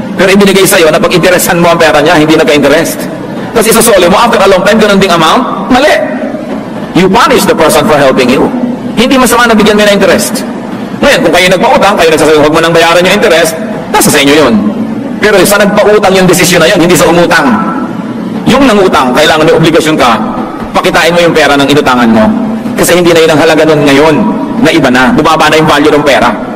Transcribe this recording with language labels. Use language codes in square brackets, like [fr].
[tl] Pero ibinigay sa'yo na pag-interesan mo ang pera niya, hindi nagka-interest. Tapos isasoli mo, [en] after a long time, [tl] ganun ding amount, mali. [en] You punish the person for helping you. [tl] Hindi masama na bigyan mo na interest. Ngayon, kung kayo nagpautang, kayo nagsasabi, huwag mo nang bayaran yung interest, nasa sa inyo yun. Pero sa nagpautang yung desisyon na yun, hindi sa umutang. Yung nangutang, kailangan may obligasyon ka, pakitain mo yung pera ng inutangan mo. Kasi hindi na yun ang halaga nun ngayon, na iba na, bumaba na yung value ng pera.